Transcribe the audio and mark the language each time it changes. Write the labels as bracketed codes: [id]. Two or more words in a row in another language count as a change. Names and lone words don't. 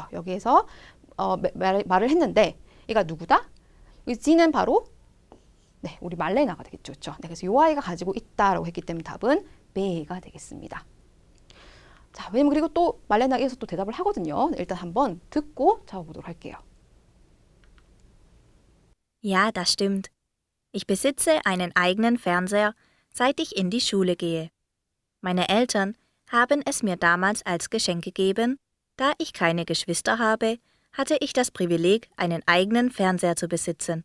[ko] 여기에서 말을 했는데 얘가 누구다? 이 G는 바로 네, 우리 말레나가 되겠죠. 그렇죠? 네, 그래서 요 아이가 가지고 있다라고 했기 때문에 답은 베가 되겠습니다. 자, 왜냐면 그리고 또 말레나에서 또 대답을 하거든요. 일단 한번 듣고 잡아보도록 할게요. [de] Ja, das stimmt. Ich besitze einen eigenen Fernseher, seit ich in die Schule gehe. Meine Eltern haben es mir damals als Geschenk gegeben. Da ich keine Geschwister habe, hatte ich das Privileg, einen eigenen Fernseher zu besitzen.